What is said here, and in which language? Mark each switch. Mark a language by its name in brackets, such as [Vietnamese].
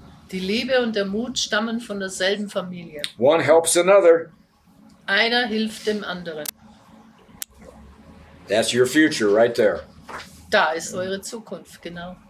[German] Die Liebe und der Mut stammen von derselben Familie. [English] One helps another. [German] Einer hilft dem anderen. [English] That's your future right there. [German] Da ist eure Zukunft, genau.